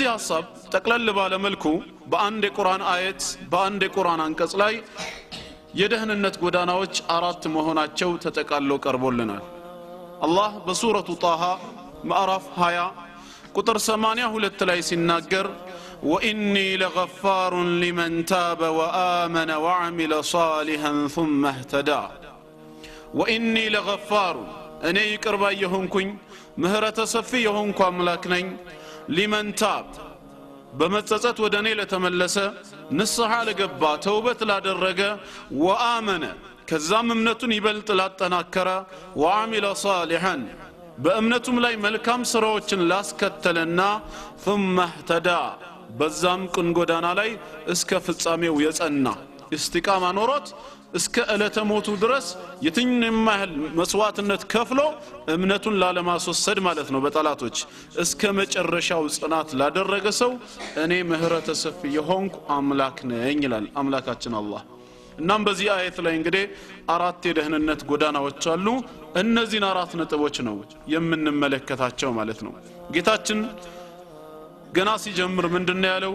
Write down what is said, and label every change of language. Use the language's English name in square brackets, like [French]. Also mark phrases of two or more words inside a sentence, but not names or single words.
[Amharic] ሐሳብ ጠቅለል ባለ መልኩ በአንድ የቁርአን አየት በአንድ የቁርአን አንቀጽ ላይ የደህንነት ጎዳናዎች አራት መሆናቸው ተጠቃሎ ቀርቦልናል። አላህ በሱረቱ ጣሃ ምዕራፍ 20 ቁጥር 82 ላይ ሲናገር [Arabic] وإني لغفار لمن تاب وآمن وعمل صالحا ثم اهتدى وإني لغفار أنا يقربا يهونكኝ [Amharic] ምህረተ ሰፊ የሆንኩ አምላክ ነኝ [Arabic] لمن تاب [Amharic] በመጸጸት ወደኔ ለተመለሰ ንስሐ ለገባ ተውበት ላደረገ وآمن ከዛም እምነቱን ይበልጥ ላጠናከረ [Arabic] وعمل صالحا [Amharic] በእምነቱም ላይ መልካም ስራዎችን ላስከተለና [Arabic] ثم اهتدى [Amharic] በዛም ቅን ጎዳና ላይ እስከ ፍጻሜው የጸና እስቲቃማ ኖሮት እስከ ዕለተ ሞቱ ድረስ የትኛውም ያህል መስዋዕትነት ከፍሎ እምነቱን ላለማስወሰድ ማለት ነው በጠላቶች እስከ መጨረሻው ጽናት ላደረገ ሰው እኔ ምህረተ ሰፊ የሆንኩ አምላክ ነኝ ይላል አምላካችን አላህ። እናም በዚህ አየት ላይ እንግዲህ አራት የደህንነት ጎዳናዎች አሉ። እነዚህን አራት ነጥቦች ነው የምንመለከታቸው ማለት ነው። ጌታችን ገና ሲጀምር ምንድነው ያለው?